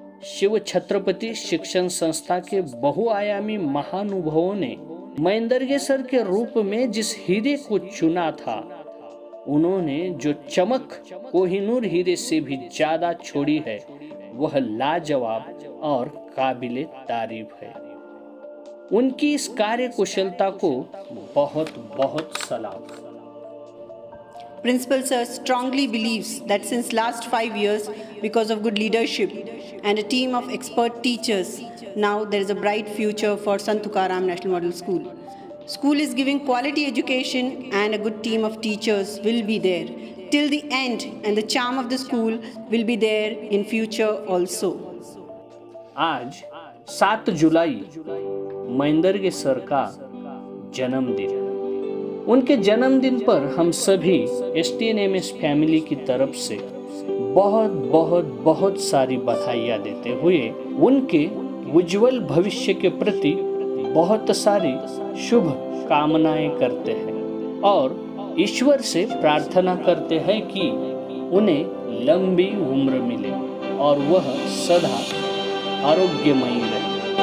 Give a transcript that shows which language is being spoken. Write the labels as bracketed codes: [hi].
[hi] शिव छत्रपति शिक्षण संस्था के बहुआयामी महानुभवों ने महेंद्रगे सर के रूप में जिस हीरे को चुना था, उन्होंने जो चमक कोहिनूर हीरे से भी ज्यादा छोड़ी है, वह लाजवाब और काबिले तारीफ है। उनकी इस कार्य कुशलता को बहुत बहुत सलाम। [en] Principal Sir strongly believes that since last 5 years, because of good leadership and a team of expert teachers, now there is a bright future for Sant Tukaram National Model School. School is giving quality education and a good team of teachers will be there till the end, and the charm of the school will be there in future also. [hi] आज 7 जुलाई महेंद्रगे sir का जन्मदिन। उनके जन्मदिन पर हम सभी STNMS family की तरफ से बहुत बहुत बहुत सारी बधाइयाँ देते हुए उनके उज्जवल भविष्य के प्रति बहुत सारी शुभ कामनाएं करते हैं और ईश्वर से प्रार्थना करते हैं कि उन्हें लंबी उम्र मिले और वह सदा आरोग्यमयी रहे।